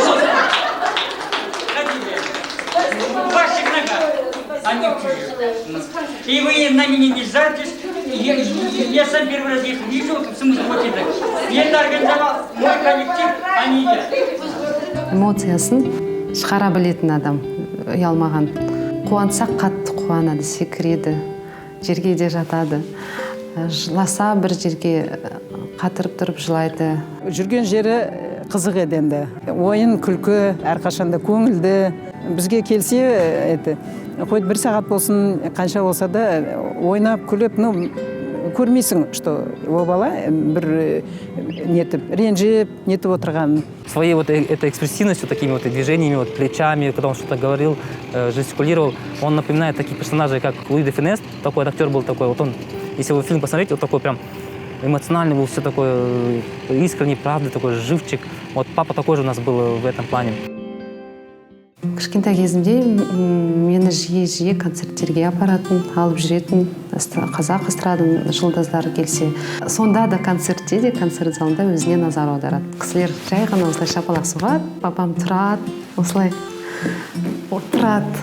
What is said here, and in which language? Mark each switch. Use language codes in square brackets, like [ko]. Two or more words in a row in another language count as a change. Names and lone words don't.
[ru] И вы на меня не жартесь. Я сам первый раз их вижу, в смысле вот это. Я это организовал, мой коллектив, они едят. [kk] Эмоциясын шығара білетін адам, ұялмаған. Қуансақ қатты қуанады, секіреді, жерге де жатады. Жыласа бір жерге қатырып тұрып жылайды. Жүрген жері қызық еді енді. Ойын, күлкі, әрқашанда көңілді. Бізге келсе, хоть бір сағат болсын, қанша болса да ойнап, күліп, көрмейсің, что ол бала бір ренжіп, нетіп отырған. [ru] Своей вот этой экспрессивностью, такими вот движениями, вот плечами, когда он что-то говорил, жестикулировал, он напоминает таких персонажей, как Луи де Фюнес, такой актер был такой. Вот он, если вы фильм посмотрите, вот такой прям эмоциональный был, все такое искренний, правда, такой живчик. Вот папа такой же у нас был в этом плане. [kk] Кішкентай кезімде мені жиі концерттерге апаратын, алып жүретін, қазақ эстрадының жұлдыздары келсе. Сонда да концертте де, концерт залында өзіне назар аударады. Кісілер жай ғана осылай шапалақ соғады, папам тұрады, осылай отырады.